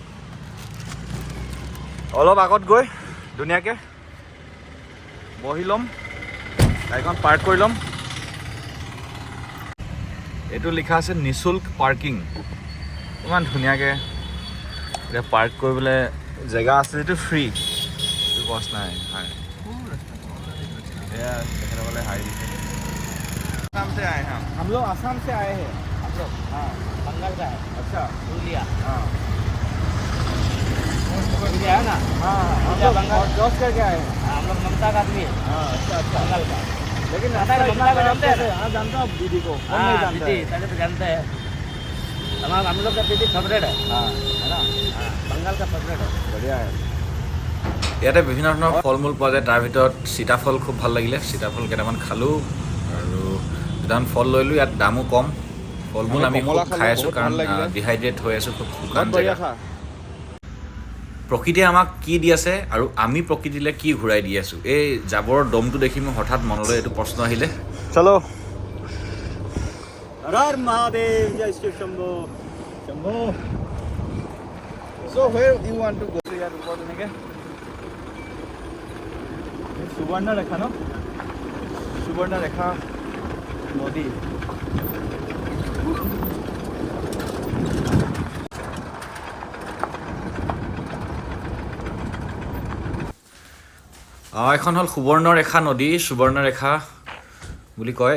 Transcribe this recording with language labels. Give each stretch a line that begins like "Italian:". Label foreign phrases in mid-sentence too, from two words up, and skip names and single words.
Assamese: অলপ আগত গৈ ধুনীয়াকৈ বহি ল'ম, গাড়ীখন পাৰ্ক কৰি ল'ম। এইটো লিখা আছে নিশুল্ক পাৰ্কিং। ইমান ধুনীয়াকৈ এতিয়া পাৰ্ক কৰিবলৈ জেগা আছে, যিটো ফ্ৰী, এইটো কষ্ট নাই। হয়, এয়া তেখেতসকলে হাৰি দিছে।
Hindi: आसाम से आए हैं हम लोग आसाम से आए हैं आप लोग। हाँ, बंगाल का है। अच्छा, पुरुलिया। हाँ, पुरुलिया है ना? हाँ, हम लोग बंगाल जॉब करके आए हैं। हम लोग ममता का आदमी है। हाँ, अच्छा अच्छा, बंगाल का। लेकिन ममता को जानते हैं? हाँ, जानता हूँ दीदी को। कौन नहीं जानता है? पहले तो जानते हैं। हम लोग का दीदी फेवरेट है। हाँ, है ना? हाँ, बंगाल का फेवरेट है। बढ़िया है।
Assamese: ইয়াতে বিভিন্ন ধৰণৰ ফল মূল পোৱা যায়। তাৰ ভিতৰত সীতাফল খুব ভাল লাগিলে, সীতাফল কেইটামান খালোঁ আৰু দুটামান ফল লৈ লৈলোঁ। ইয়াত দামো কম। ফল মূল আমি খুব খাই আছোঁ কাৰণ ডিহাইড্ৰেট হৈ আছোঁ, খুব শুকান জেগা। প্ৰকৃতিয়ে আমাক কি দি আছে আৰু আমি প্ৰকৃতিলৈ কি ঘূৰাই দি আছোঁ, এই জাবৰৰ দমটো দেখি মোৰ হঠাৎ মনলৈ এইটো প্ৰশ্ন আহিলে। চলো।
Hindi: हर हर महादेव, जय श्री शंभो शंभो।
English: So where you want to go?
Assamese: ইয়াত ওপৰত এনেকৈ সুবৰ্ণ ৰেখা ন, সুবৰ্ণ ৰেখা নদী। এখন হ'ল সুবৰ্ণৰেখা নদী, সুবৰ্ণৰেখা বুলি কয়।